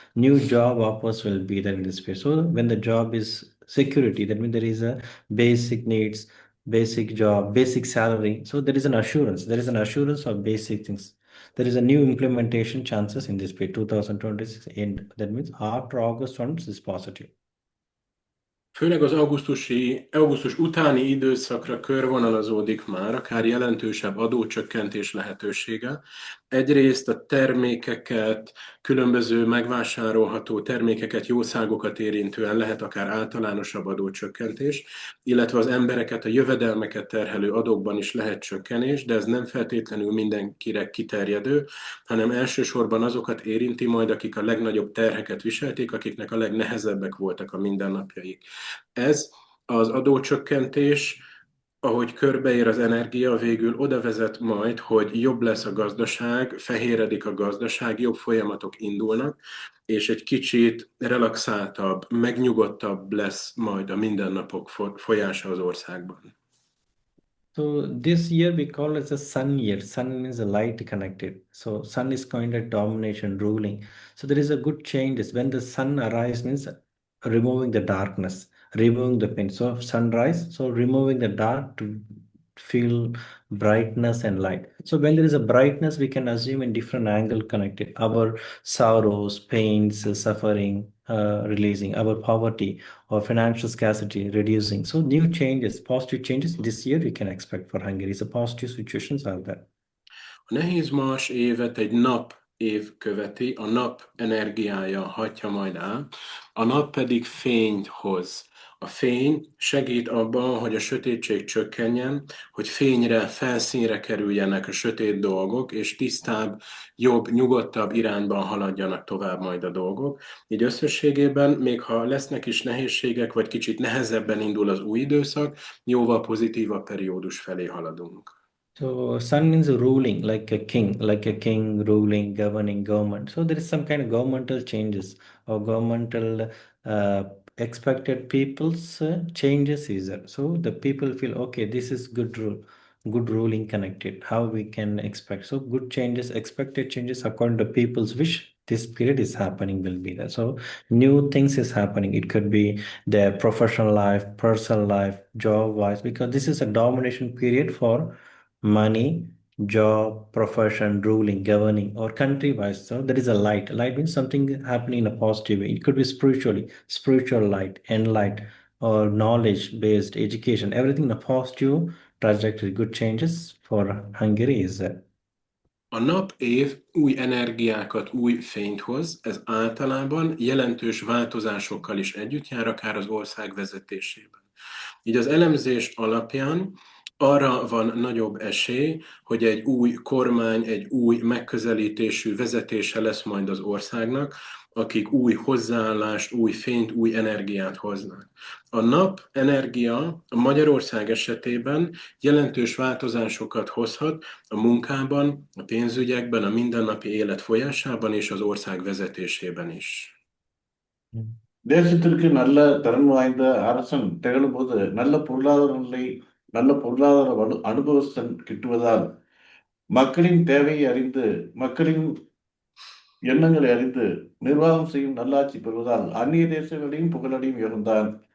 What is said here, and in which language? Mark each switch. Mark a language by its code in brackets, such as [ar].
[en] New job offers will be there in this space. So when the job is security, that means there is a basic needs, basic job, basic salary. So there is an assurance. There is an assurance of basic things. There is a new implementation chances in this period 2026 end. That means after August onwards is positive. [hu] Főleg az augusztus utáni időszakra körvonalazódik már akár jelentősebb adócsökkentés lehetősége. Egyrészt a termékeket, különböző megvásárolható termékeket, jószágokat érintően lehet akár általánosabb adócsökkentés, illetve az embereket, a jövedelmeket terhelő adókban is lehet csökkenés, de ez nem feltétlenül mindenkire kiterjedő, hanem elsősorban azokat érinti majd, akik a legnagyobb terheket viselték, akiknek a legnehezebbek voltak a mindennapjaik. Ez az adócsökkentés, ahogy körbeér az energia, végül oda vezet majd, hogy jobb lesz a gazdaság, fehéredik a gazdaság, jobb folyamatok indulnak, és egy kicsit relaxáltabb, megnyugodtabb lesz majd a mindennapok folyása az országban. [en] So this year we call it a sun year. Sun means a light connected. So sun is kind of domination, ruling. So there is a good change. When the sun arises means removing the darkness, removing the pain. So sunrise, so removing the dark to feel brightness and light. So when there is a brightness, we can assume in different angle connected. Our sorrows, pains, suffering, releasing, our poverty or financial scarcity reducing. So new changes, positive changes this year we can expect for Hungary. So positive situations are there. [hu] A nehéz más évet egy nap év követi, a nap energiája hatja majd át, a nap pedig fényt hoz. A fény segít abban, hogy a sötétség csökkenjen, hogy fényre, felszínre kerüljenek a sötét dolgok, és tisztább, jobb, nyugodtabb irányban haladjanak tovább majd a dolgok. Így összességében, még ha lesznek is nehézségek, vagy kicsit nehezebben indul az új időszak, jóval pozitívabb periódus felé haladunk. [en] So sun means ruling, like a king ruling, governing government. So there is some kind of governmental changes or governmental uh, expected people's changes is there. So the people feel okay, this is good rule, good ruling connected. How we can expect? So good changes, expected changes according to people's wish. This period is happening will be there. So new things is happening. It could be their professional life, personal life, job wise, because this is a domination period for money, job, profession, ruling, governing, or country wise. So there is a light. Light means something happening in a positive way. It could be spiritually, spiritual light, enlight, or knowledge based education, everything in a positive trajectory, good changes for Hungary is there. [hu] A nap-év új energiákat, új fényt hoz, ez általában jelentős változásokkal is együtt jár, akár az ország vezetésében. Így az elemzés alapján arra van nagyobb esély, hogy egy új kormány, egy új megközelítésű vezetése lesz majd az országnak, akik új hozzáállást, új fényt, új energiát hoznak. A nap energia a Magyarország esetében jelentős változásokat hozhat a munkában, a pénzügyekben, a mindennapi élet folyásában és az ország vezetésében is. [ta] தேசத்திற்கு நல்ல திறன் வாய்ந்த அரசன் திகழும்போது நல்ல பொருளாதார நிலை, நல்ல பொருளாதார அனுபவஸ்தன் கிட்டுவதால் மக்களின் தேவையை அறிந்து, மக்களின் எண்ணங்களை அறிந்து நிர்வாகம் செய்யும் நல்லாட்சி பெறுவதால் அந்நிய தேசங்களையும் புகழடையும் யோகம்தான்.